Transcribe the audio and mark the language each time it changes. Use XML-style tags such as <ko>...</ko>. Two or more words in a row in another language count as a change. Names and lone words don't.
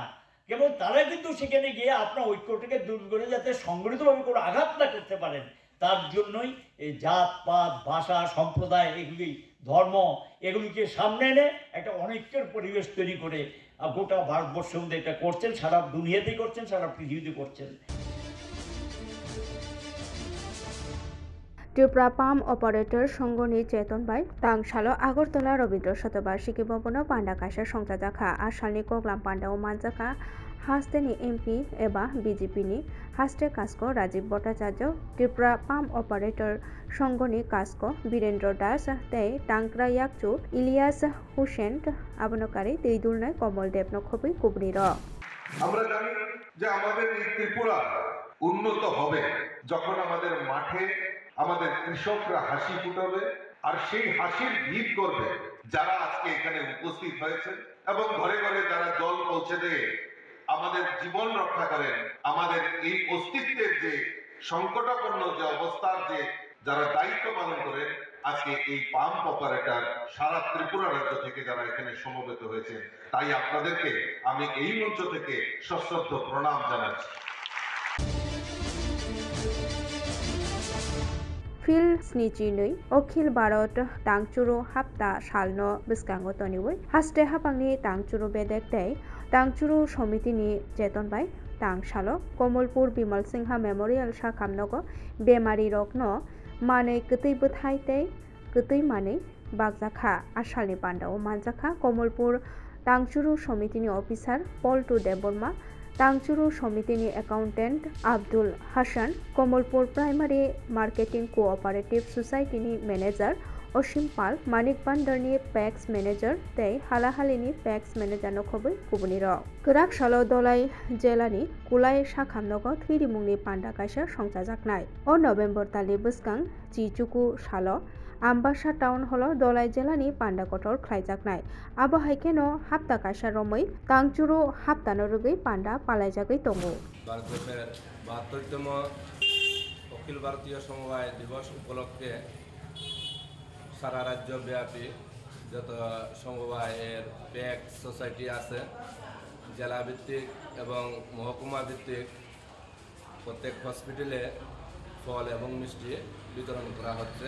<bn>কেবল তারা কিন্তু সেখানে গিয়ে আপনার ঐক্যটাকে দূর করে যাতে সংগঠিতভাবে কোনো আঘাত না করতে পারেন, তার জন্যই এই জাত পাত ভাষা সম্প্রদায় এগুলি ধর্ম এগুলিকে সামনে এনে একটা অনৈক্যের পরিবেশ তৈরি করে গোটা ভারতবর্ষের মধ্যে এটা করছেন, সারা দুনিয়াতেই করছেন, সারা পৃথিবীতে করছেন।</bn> <trp>ত্রিপুরা পাম অপারেটর সংঘनि चेतन बाय तांसालो आगरतला रवीन्द्र शतबार्षिकी भवनाव पान्डा कासा संसाजाखा आसालनि कग्लाम पान्डाव मानजाखा हास्टेनि MP एबा BJPनि हास्टे कास्को राजीव भट्टाचार्य त्रिपुरा</trp> <en>pump operator</en> <trp>संघनि कास्को वीरेंद्र दास तै टांक्रा याकचु इलियास हुसेन आबनकारी दैदुलनाय कमल देव नखबि कुबरिर</trp> <bn>আমরা জানি যে আমাদের এই ত্রিপুরা উন্নত হবে যখন আমাদের মাঠে আমাদের কৃষকরা হাসি ফুটাবে, আর সেই হাসির ভিত করবে যারা আজকে এখানে উপস্থিত হয়েছে এবং ঘরে ঘরে যারা জল পৌঁছে দিয়ে আমাদের জীবন রক্ষা করেন, আমাদের এই অস্তিত্বের যে সংকটাপন্ন যে অবস্থার যে যারা দায়িত্ব পালন করেন, আজকে এই</bn> <en>pump operator</en> <bn>সারা ত্রিপুরা রাজ্য থেকে যারা এখানে সমবেত হয়েছেন, তাই আপনাদেরকে আমি এই মঞ্চ থেকে সশ্রদ্ধ প্রণাম জানাচ্ছি।</bn> <trp>फिल स्निजिनै अखिल भारत तांचुरु हाप्ता सालनो बिस्कांगो तनिवै हास्टे हापांनि तांचुरु बेदेक तै तांचुरु समितिनि चेतन बाय तांसालो कमलपुर बिमल सिंहा मेमोरियल साखामनगो बेमारि रगनो मानै गतै बोथाय तै गतै मानै बागजाखा आसालनि पान्डाव मानजाखा कमलपुर तांचुरु समितिनि अफिसार पल्टु देबबर्मा तांचुरु समितिनि एकाउंटेंट आब्दुल हासान कमलपुर प्राइमारी मार्केटिंग कोऑपरेटिव सोसाइटीनि मैनेजर असीम पाल मानिक बांदरनि</trp> <en>PACS manager</en> <trp>तै हालाहालिनि</trp> <en>PACS manager</en> <trp>नखबै कुबुनिर गोराक सालो दलाई जिल्लानि कुलाय साखामनगो थैरिमुंनि पान्डा कासा संसाजाकनाय अ नभेम्बर तालि बोसगां जिचुकु सालो आम्बासा</trp> <en>town hall</en> <trp>दलाई जिल्लानि पान्डा कटर ख्लायजाकनाय आबहायकेनो हाप्ता कासा रमै तांचुरु हाप्तानो रुगै पान्डा पालायजागै दङो।</trp> <bn>ভারতবর্ষের ৭২তম অখিল ভারতীয় সমবায় দিবস উপলক্ষে সারা রাজ্যব্যাপী যত সমবায়ের</bn> <en>PAC society</en> <bn>আছে জেলা ভিত্তিক এবং মহকুমা ভিত্তিক প্রত্যেক হসপিটালে ফল এবং মিষ্টি বিতরণ করা হচ্ছে।</bn>